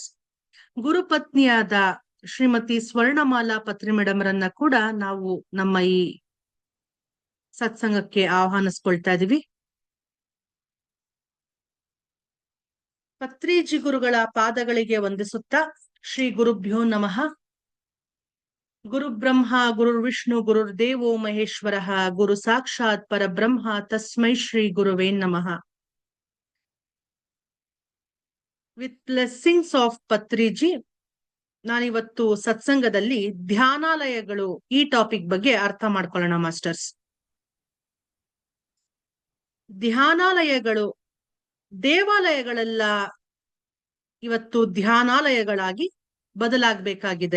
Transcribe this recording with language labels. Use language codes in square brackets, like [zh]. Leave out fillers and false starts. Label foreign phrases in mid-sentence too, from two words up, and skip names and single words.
[kn] ಗುರುಪತ್ನಿಯಾದ ಶ್ರೀಮತಿ ಸ್ವರ್ಣಮಾಲಾ ಪತ್ರಿ ಮೇಡಮ್ರನ್ನ ಕೂಡ ನಾವು ನಮ್ಮ ಈ ಸತ್ಸಂಗಕ್ಕೆ ಆಹ್ವಾನಿಸ್ಕೊಳ್ತಾ ಇದೀವಿ. ಪತ್ರಿಜಿ ಗುರುಗಳ ಪಾದಗಳಿಗೆ ವಂದಿಸುತ್ತಾ [sa] ಶ್ರೀ ಗುರುಭ್ಯೋ ನಮಃ. ಗುರು ಬ್ರಹ್ಮ ಗುರುರ್ ವಿಷ್ಣು ಗುರುರ್ ದೇವೋ ಮಹೇಶ್ವರ ಗುರು ಸಾಕ್ಷಾತ್ ಪರಬ್ರಹ್ಮ ತಸ್ಮೈ ಶ್ರೀ ಗುರುವೇ ನಮಃ. [en] with blessings of Patriji, [kn] ನಾನಿವತ್ತು ಸತ್ಸಂಗದಲ್ಲಿ ಧ್ಯಾನಾಲಯಗಳು ಈ ಟಾಪಿಕ್ ಬಗ್ಗೆ ಅರ್ಥ ಮಾಡ್ಕೊಳ್ಳೋಣ ಮಾಸ್ಟರ್ಸ್. ಧ್ಯಾನಾಲಯಗಳು, ದೇವಾಲಯಗಳೆಲ್ಲ ಇವತ್ತು ಧ್ಯಾನಾಲಯಗಳಾಗಿ ಬದಲಾಗಬೇಕಾಗಿದೆ.